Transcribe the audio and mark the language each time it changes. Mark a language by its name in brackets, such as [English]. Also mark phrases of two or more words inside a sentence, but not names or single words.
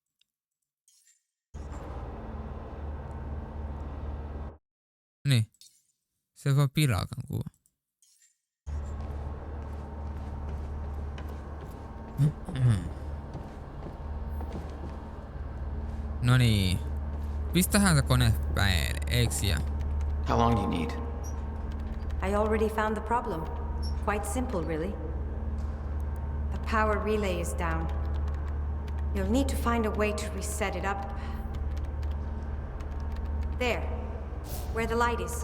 [Finnish] Niin. Se voi pilaakaan kuva. No niin. Pistähän se kone päälle, eiks ja? [English] How long do you need? I already found the problem. Quite simple, really. The power relay is down. You'll need to find a way to reset it up. There, where the light is.